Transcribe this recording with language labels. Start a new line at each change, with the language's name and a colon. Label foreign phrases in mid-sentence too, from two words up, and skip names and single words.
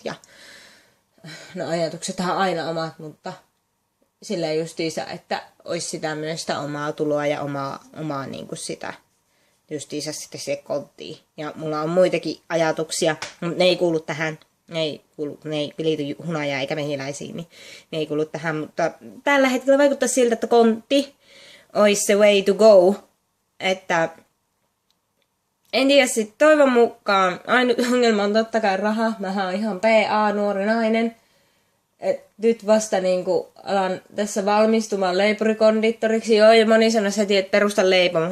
Finnish: Ja no ajatuksethan on aina omat, mutta sillä justiinsa, että olisi sitä myös sitä omaa tuloa ja omaa niin kuin sitä justiinsa sitten se konttiin. Ja mulla on muitakin ajatuksia, mutta ne ei kuulu tähän. Ne ei liity hunajaa eikä mehiläisiin, niin ne ei kuulu tähän. Mutta tällä hetkellä vaikuttaa siltä, että kontti olisi se
English: way to go.
Finnish: Että en tiedä, sitten toivon mukaan ainut ongelma on totta kai raha. Mähän on ihan PA, nuori nainen. Et nyt vasta niinku alan tässä valmistumaan leipurikondittoriksi. Joo, ja moni sanoi heti, että perusta leipomo.